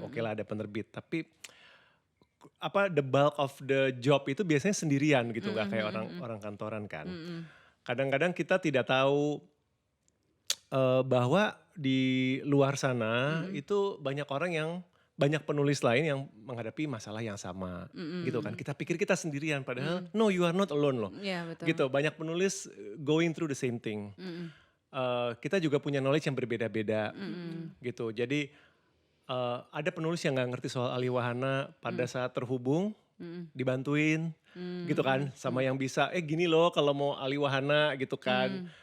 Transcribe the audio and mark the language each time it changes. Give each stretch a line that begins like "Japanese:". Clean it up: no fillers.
Indonesian: Oke lah ada penerbit, tapi
English: the bulk of the job
Indonesian: itu biasanya sendirian gitu, nggak kayak orang kantoran kan. Kadang-kadang kita tidak tahu bahwa di luar sana itu banyak penulis lain yang menghadapi masalah yang sama gitu kan. Kita pikir kita sendirian padahal
English: no, you are not alone
Indonesian: loh. Betul. Gitu, banyak penulis
English: going through the same thing.
Indonesian: Kita juga punya knowledge yang berbeda-beda gitu. Jadi ada penulis yang gak ngerti soal aliwahana pada saat terhubung dibantuin gitu kan sama yang bisa gini loh kalau mau aliwahana gitu kan.